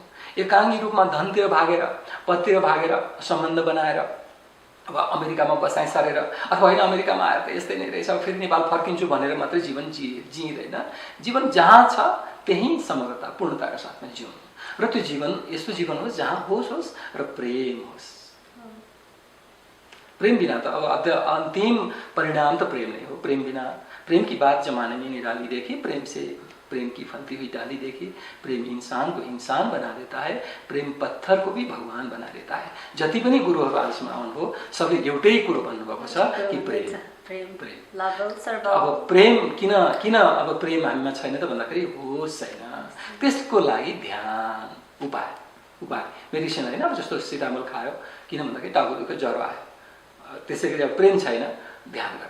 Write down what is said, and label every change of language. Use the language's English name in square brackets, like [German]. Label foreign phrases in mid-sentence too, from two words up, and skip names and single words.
[Nepali] एकाङ्गी रूपमा धनतिर भागेर, पदतिर भागेर, सम्बन्ध बनाएर अब अमेरिकामा बसाइ सरेर अथवा होइन अमेरिकामा आएर त यस्तै नै रहेछ, फेरि नेपाल फर्किन्छु भनेर मात्रै जीवन जिइँदैन। जीवन जहाँ छ त्यही समग्रता पूर्णताका साथमा जिउनु, र त्यो जीवन यस्तो जीवन होस् जहाँ होस् र प्रेम होस्। प्रेम बिना त अब अन्तिम परिणाम त प्रेम नै हो। [Hindi] प्रेम बिना प्रेम की बात जमाने में निराली देखी, प्रेम से प्रेम की फलती हुई डाली देखी। प्रेम इंसान को इंसान बना देता है, प्रेम पत्थर को भी भगवान बना देता है। [Nepali] जति पनि गुरुहरू आजसम्म आउनुभयो सबले एउटै कुरो भन्नुभएको छ कि प्रेम। अब प्रेम किन अब प्रेम हामीमा छैन त भन्दाखेरि होस छैन। त्यसको लागि ध्यान, उपाय मेडिसिन होइन। अब जस्तो सिटामोल खायो किन भन्दाखेरि टाउको दुख्यो, ज्वरो आयो, त्यसै गरी अब प्रेम छैन, ध्यान गर।